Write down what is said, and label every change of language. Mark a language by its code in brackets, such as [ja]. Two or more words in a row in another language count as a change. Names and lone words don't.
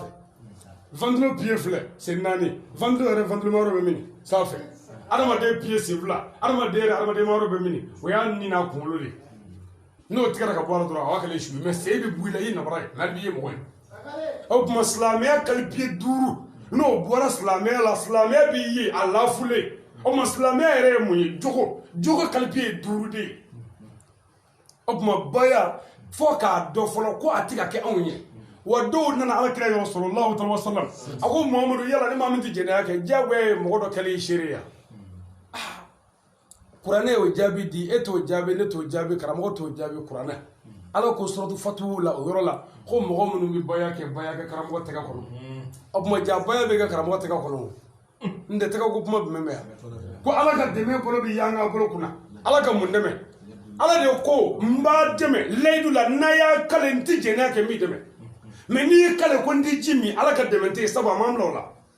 [bm] ventilo pied filɛ sen naani ventilo yɛrɛ ventilo yɔrɔ bɛ mini sanfɛ adamaden pied sen fila adamaden yɛrɛ adamaden yɔrɔ bɛ mini o y'a nin n'a kunkolo de n'o tigɛra ka bɔ a la dɔrɔn a b'a kɛlen su mɛ sen bɛ bu i la i ye namara ye n'a b'i ye mɔgɔ ye o tuma silamɛya kalipiye duuru n'o bɔra silamɛya la silamɛya b'i ye a lafulen o tuma silamɛya yɛrɛ ye mun ye jogo kalipiye ye duuru de ye o tuma baya fɔ k'a dɔn fɔlɔ ko a tɛ ka kɛ anw ye wa dɔw nana alakira yɔrɔ sallallahu alaihi wasallam a ko Muhamadu yala ni maa min tɛ jɛnɛya kɛ diyagoya ye mɔgɔ dɔ kɛlen seere ya kuranɛ y'o jaabi di e t'o jaabi ne t'o jaabi karamɔgɔ t'o jaabi kuranɛ ala ko suratu fatihu la o yɔrɔ la ko mɔgɔ minnu bɛ baya kɛ karamɔgɔ tɛgɛ kɔnɔ o tuma ja baya bɛ kɛ karamɔgɔ tɛgɛ kɔnɔ n tɛ tɛgɛ ko kuma jumɛn bɛ yan ko ala ka dɛmɛ bolo bɛ yan ka bolo kunna ala ka mun dɛmɛ ala de ko n b'a dɛmɛ layidu la n'a y'a kale n tɛ jɛnɛya kɛ n b'i dɛmɛ mɛ n'i ye kale ko n tɛ ji min ala ka dɛmɛ tɛ yen sabu a m'an bila o la